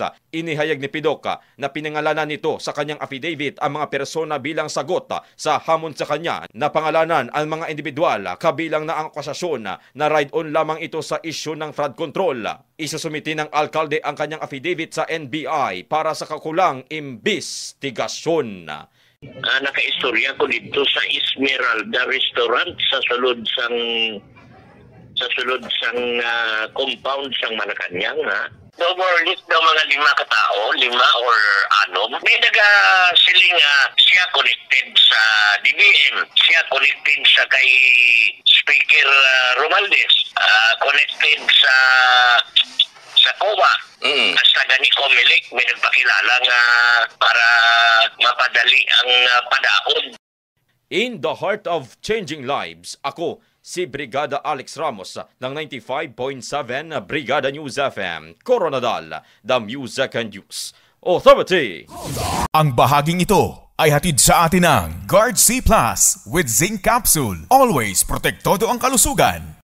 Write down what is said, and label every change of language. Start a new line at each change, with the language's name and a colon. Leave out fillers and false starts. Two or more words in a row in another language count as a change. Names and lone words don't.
Filipino: Inihayag ni Pidok na pinangalanan nito sa kanyang affidavit ang mga persona bilang sagot sa hamon sa kanya na pangalanan ang mga individual kabilang na ang akusasyon na ride-on lamang ito sa isyu ng flood control. Isusumiti ng alkalde ang kanyang affidavit sa NBI para sa kakulang imbestigasyon.
Hiligaynon: Nakaistorya ko dito sa Esmeralda Restaurant sa sulod sang compound sang Malacanang.
English: No more or less
Hiligaynon: daw mga 5 katao, 5 or 6. May siling siya connected sa DBM, siya connected sa kay Speaker Romualdez, connected sa COA. Hasta gani COMELEC, may nagpakilala nga para mapadali ang padaon.
English: In the heart of changing lives,
Filipino: ako si Brigada Alex Ramos ng 95.7 Brigada News FM, Coronadal,
English: the Music and News Authority.
Filipino: Ang bahaging ito ay hatid sa atin ng Guard C Plus with Zinc Capsule. Always protektado ang kalusugan.